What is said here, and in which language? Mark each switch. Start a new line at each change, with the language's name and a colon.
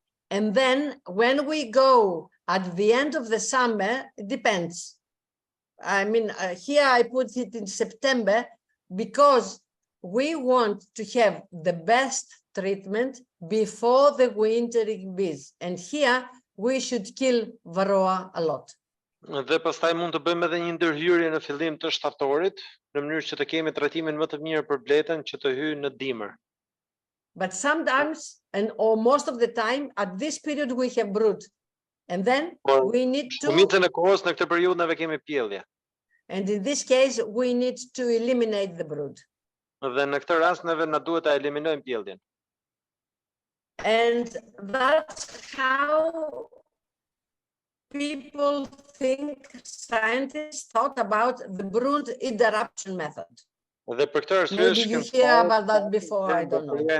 English: And then when we go at the end of the summer, it depends. I mean, here I put it in September because we want to have the best treatment before the wintering bees. And here we should kill Varroa a lot.
Albanian: Dhe pastaj mund të bëjmë edhe një ndërhyrje në fillim të shtatorit, në mënyrë që të kemi trajtimin më të mirë për bletën që të hyjë në dimër.
English: But sometimes, or most of the time, at this period we have brood, and then we need to.
Albanian: Shumicën e kohës në këtë periudhë neve kemi pjellje.
English: And in this case, we need to eliminate the brood.
Albanian: Dhe në këtë rast neve na duhet ta eliminojmë pjelljen.
English: And that's how people think, scientists thought about the brood interruption method. Maybe you hear about that before, I don't know.